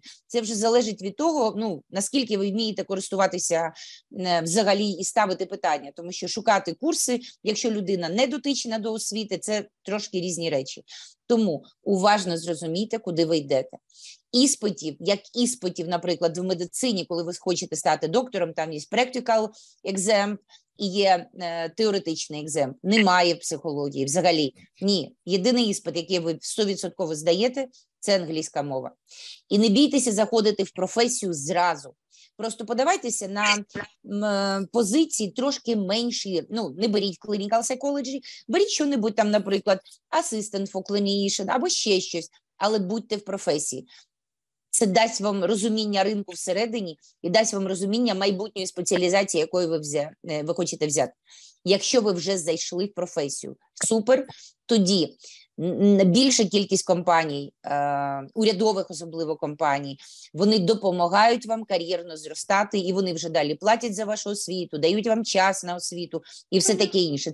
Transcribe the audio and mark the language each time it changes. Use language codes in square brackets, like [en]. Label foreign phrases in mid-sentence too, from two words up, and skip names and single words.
[uk] Це вже залежить від того, ну, наскільки ви вмієте користуватися взагалі і ставити питання. Тому що шукати курси, якщо людина не дотична до освіти, це трошки різні речі. Тому уважно зрозумійте, куди ви йдете. Іспитів, як іспитів, наприклад, в медицині, коли ви хочете стати доктором, там є [en] practical exam, [uk] і є теоретичний екзамен. Немає в психології взагалі. Ні. Єдиний іспит, який ви 100% здаєте, це англійська мова. І не бійтеся заходити в професію зразу. Просто подавайтеся на позиції трошки менші. Ну, не беріть [en] clinical psychology, [uk] беріть що-небудь там, наприклад, [en] assistant for clinician [uk] або ще щось, але будьте в професії. Це дасть вам розуміння ринку всередині і дасть вам розуміння майбутньої спеціалізації, якої ви хочете взяти. Якщо ви вже зайшли в професію, супер, тоді більша кількість компаній, урядових особливо компаній, вони допомагають вам кар'єрно зростати, і вони вже далі платять за вашу освіту, дають вам час на освіту і все таке інше.